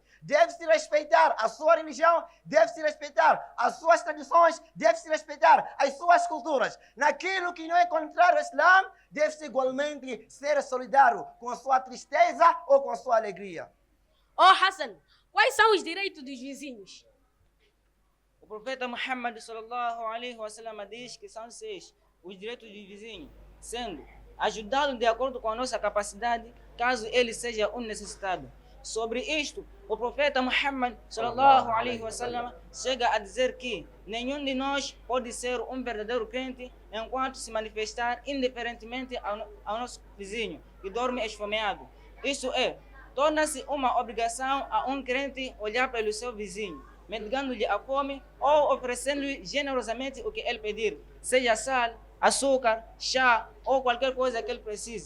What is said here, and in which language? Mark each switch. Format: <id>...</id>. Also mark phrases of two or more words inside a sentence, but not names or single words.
<pt>Deve-se respeitar a sua religião, deve-se respeitar as suas tradições, deve-se respeitar as suas culturas. Naquilo que não é contrário ao Islã, deve-se igualmente ser solidário com a sua tristeza ou com a sua alegria. Hassan, quais são os direitos dos vizinhos? O profeta Muhammad</pt> <ar>صلى الله عليه وسلم</ar> <pt>diz que são 6 os direitos do vizinho, sendo ajudá-lo de acordo com a nossa capacidade, caso ele seja um necessitado. Sobre isto, o profeta Muhammad</pt> <ar>صلى الله عليه وسلم</ar> <pt>chega a dizer que nenhum de nós pode ser um verdadeiro crente enquanto se manifestar indiferentemente ao nosso vizinho que dorme esfomeado. Isso é, torna-se uma obrigação a um crente olhar para o seu vizinho, mendigando-lhe a fome ou oferecendo-lhe generosamente o que ele pedir, seja sal, açúcar, chá ou qualquer coisa que ele precise.</pt>